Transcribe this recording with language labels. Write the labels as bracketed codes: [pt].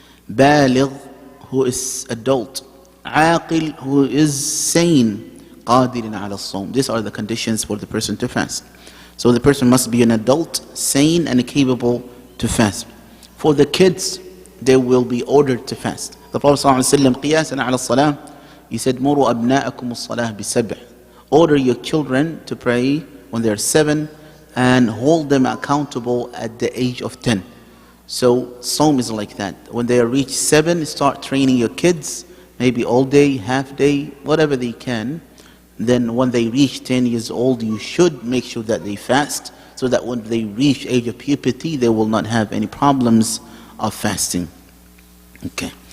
[en] Baligh, who is adult. Aqil, who is sane. [ar] Qadirin ala as-sawm. [en] These are the conditions for the person to fast. So the person must be an adult, sane and capable to fast. For the kids, they will be ordered to fast. The Prophet ﷺ, [ar] قِيَاسًا عَلَى الصَّلَاةِ, [en] he said, [ar] مُرُوا أَبْنَاءَكُمُ الصَّلَاةِ بِسَبْعٍ. [en] Order your children to pray when they're 7 and hold them accountable at the age of 10. So Sawm is like that. When they reach 7, start training your kids, maybe all day, half day, whatever they can. Then when they reach 10 years old, you should make sure that they fast, so that when they reach age of puberty, they will not have any problems of fasting. Okay.